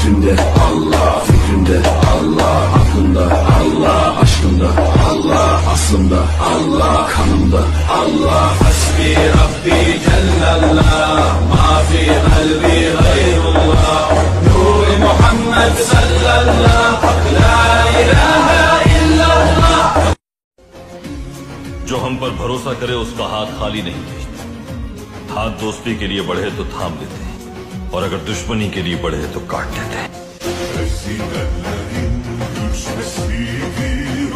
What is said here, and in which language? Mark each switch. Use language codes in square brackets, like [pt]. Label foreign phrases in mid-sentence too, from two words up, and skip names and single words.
[tr] Fikrimde Allah, fikrimde Allah, aklımda Allah, aşkımda Allah, aslımda Allah, kanımda Allah. [ar] حسبي ربي جل الله، ما في قلبي غير الله، نور محمد صلى الله، لا إله إلا الله. [hi] जो हम पर भरोसा करे उसका हाथ खाली नहीं भेजते। हाथ दोस्ती के लिए बढ़े तो थाम लेते हैं, और अगर दुश्मनी के लिए बढ़े तो काट देते हैं।